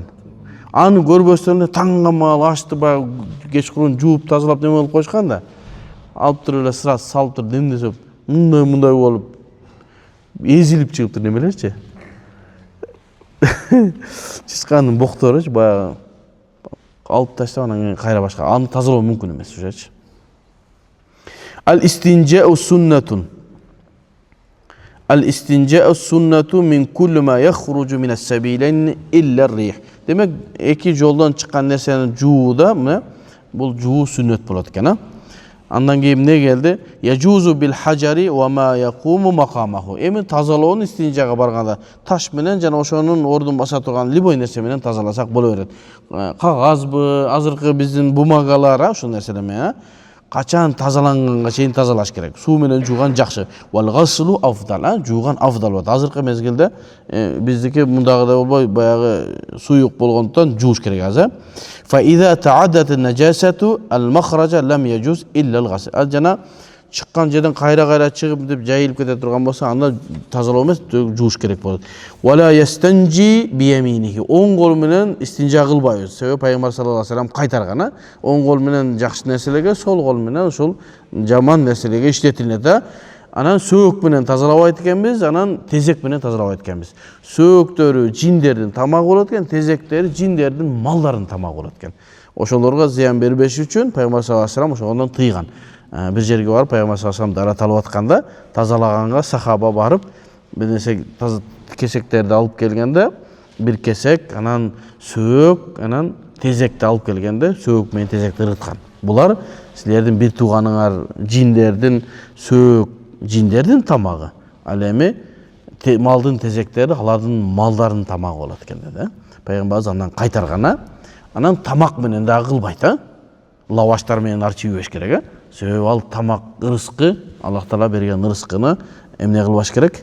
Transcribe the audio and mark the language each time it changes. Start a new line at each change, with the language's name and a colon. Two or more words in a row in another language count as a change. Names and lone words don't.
Kyrgyz: Аны көрбөстөн эле таңгамал ашты баягы кечкурун жууп тазалап неме кылып коюшкан да, алып туруп эле сразу салып туруп демдесеп, мындай болуп эзилип чыгыптыр немелерчи. Чычкандын бокторучу баягы алып таштап анан кийин кайра башка. Аны тазалоо мүмкүн эмес ушачы.
Arabic: الاستنجاء سنة. الاستنجاء سنة من كل ما يخرج من السبيلين إلا الريح.
Kyrgyz: Demek iki жолдон чыккан нерсени жуу да, мына бул жуу сүннөт болот экен, Андан кийин эмне келди?
Arabic: يجوز بالحجر وما يقوم مقامه.
Kyrgyz: Эми тазалоонун истинжага барганда таш менен жана ошонун ордун баса турган любой нерсе менен тазаласак боло берет. Кагазбы, азыркы биздин бумагалар, ошол нерселер менен качан тазаланганга чейин тазалаш керек. Суу менен жууган жакшы.
Arabic: والغسل أفضل,
Kyrgyz: жууган афдал болот. Азыркы мезгилде биздики мундагыдай болбой, баягы суюк болгондуктан жууш керек азыр.
Arabic: فإذا تعدت النجاسة المخرج لم يجز إلا الغسل.
Kyrgyz: Жана чыккан жерден кайра чыгып деп жайылып кете турган болсо, анда тазалоо эмес, жууш керек болот.
Arabic: ولا يستنجي بيمينه.
Kyrgyz: Оң кол менен истинжа кылбайбыз. Себеби Пайгамбар
Arabic: صلى الله عليه وسلم
Kyrgyz: кайтарган, оң кол менен жакшы нерселерге, сол кол менен ушул жаман нерселерге иштетилет да. Анан сөөк менен тазалабайт экенбиз, анан тезек менен тазалабайт экенбиз. Сөөктөрү жиндердин тамагы болот экен, тезектери жиндердин малдарын тамагы болот экен. Ошолорго зыян бербеш үчүн Пайгамбар
Arabic: صلى الله عليه وسلم
Kyrgyz: ошондон тыйган. Бир жерге барып Пайгамбар
Arabic: صلى الله عليه وسلم
Kyrgyz: дара талап атканда, тазалаганга сахаба барып, бир нерсе кесектерди алып келгенде, bir kesek, anан söök, anан tezekti alып келгенде, söök менен тезекти ырыткан. Булар силердин бир тууганыңар жиндердин söök, жиндердин тамагы. Ал эми малдын тезектери алардын малдарынын тамагы болот экен да. Пайгамбарыбыз андан кайтаргана, анан тамак менен да кылбайт, лаваштар менен арчып жебеш керек, себеби ал тамак ырыскы, Аллах Таала берген ырыскыны эмне кылбаш керек?